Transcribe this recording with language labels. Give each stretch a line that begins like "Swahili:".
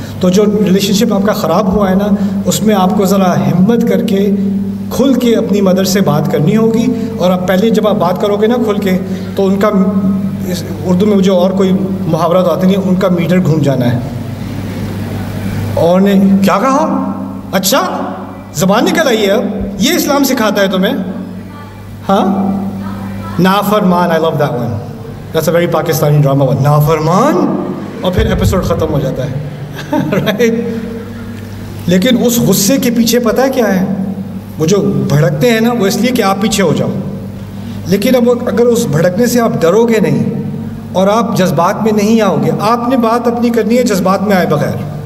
Urdu: تو جو ریلیشن شپ آپ کا خراب ہوا ہے نا اس میں آپ کو ذرا ہمت کر کے کھل کے اپنی مدر سے بات کرنی ہوگی. اور اب پہلے جب آپ بات کرو گے نا کھل کے تو ان کا اردو میں جو اور کوئی محاورات آتے نہیں, ان کا میٹر گھوم جانا ہے. اور نے کیا کہا, اچھا زبان نکل آئی ہے, اب یہ اسلام سکھاتا ہے تمہیں.
English: ہاں, Nafarman, I love that one. That's a very Pakistani drama one.
Urdu: نافرمان, اور پھر ایپیسوڈ ختم ہو جاتا ہے.
English: Right?
Urdu: لیکن اس غصے کے پیچھے پتہ ہے کیا ہے, وہ جو بھڑکتے ہیں نا وہ اس لیے کہ آپ پیچھے ہو جاؤ. لیکن اب اگر اس بھڑکنے سے آپ ڈرو گے نہیں اور آپ جذبات میں نہیں آؤ گے, آپ نے بات اپنی کرنی ہے جذبات میں آئے بغیر.